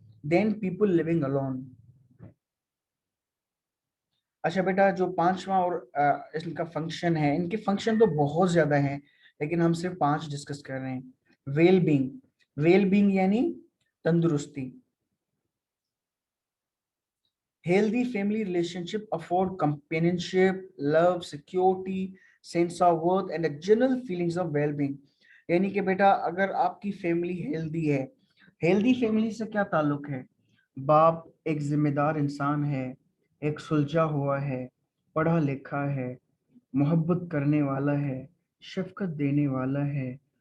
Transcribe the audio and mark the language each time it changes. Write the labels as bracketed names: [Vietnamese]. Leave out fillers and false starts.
[English] Then people living alone. [Hindi] अच्छा बेटा, जो पांचवा और इनका फंक्शन है, इनके फंक्शन तो बहुत ज्यादा हैं, लेकिन हम सिर्फ 5 डिस्कस कर रहे हैं। वेल बींग, वेल बींग यानी तंदुरुस्ती। [English] Healthy family relationship afford companionship, love, security, sense of worth and a general feelings of well-being। [Hindi] यानी कि बेटा अगर आपकी फैमिली हेल्दी है, हेल्दी फैमिली से क्या ताल्लुक है? बाप एक जिम्मेदार इंसान है, एक सुलझा हुआ है, पढ़ा लिखा है, मोहब्बत करने वाला है, शफकत देने वाला है।